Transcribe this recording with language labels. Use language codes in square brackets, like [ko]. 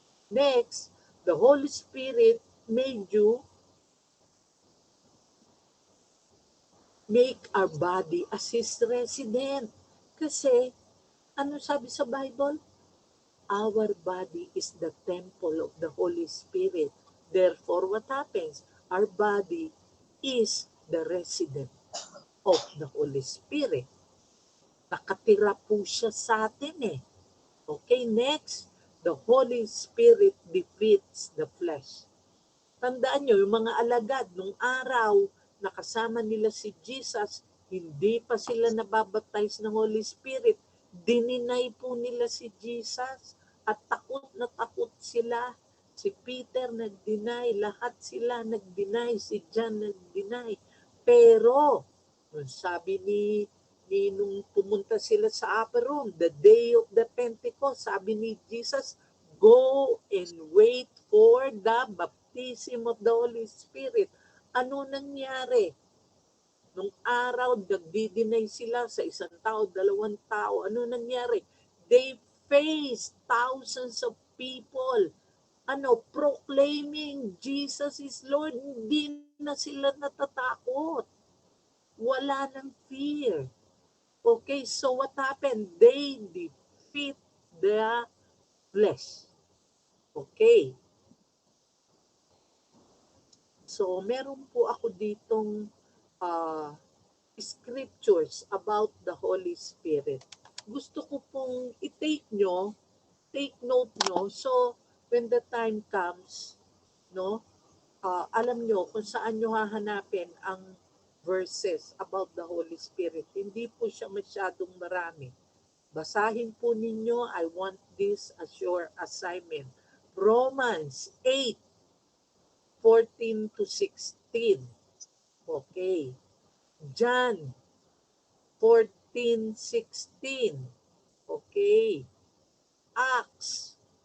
[en] Next, the Holy Spirit made you make our body as His resident. [tl] Kasi, ano sabi sa [en] Bible? Our body is the temple of the Holy Spirit. Therefore, what happens? Our body is the resident of the Holy Spirit. [tl] Nakatira po siya sa atin eh. [en] Okay, next, the Holy Spirit defeats the flesh. [tl] Tandaan nyo, yung mga alagad nung araw, nakasama nila si Jesus, hindi pa sila nababaptize ng Holy Spirit. Dininay po nila si Jesus at takot na takot sila. Si Peter nag-deny, lahat sila nag-deny, si John nag-deny. Pero, sabi ni nung pumunta sila sa [en] upper room, the day of the Pentecost, [tl] sabi ni [en] Jesus, go and wait for the baptism of the Holy Spirit. [tl] Ano nangyari? Nung araw, nagdi-deny sila sa isang tao, dalawang tao. Ano nangyari? [en] They faced thousands of people proclaiming Jesus is Lord. [tl] Hindi na sila natatakot. Wala ng fear. [en] Okay, so what happened? They defeat the flesh. Okay. [tl] So, meron po ako ditong uh, [en] scriptures about the Holy Spirit. [tl] Gusto ko pong i-take nyo, take note nyo, [en] so when the time comes, [tl] no, alam nyo kung saan nyo hahanapin ang [en] verses about the Holy Spirit. [tl] Hindi po siya masyadong marami. Basahin po ninyo, [en] I want this as your assignment. Romans 8:14 to 16. Okay. John 14:16. Okay. Acts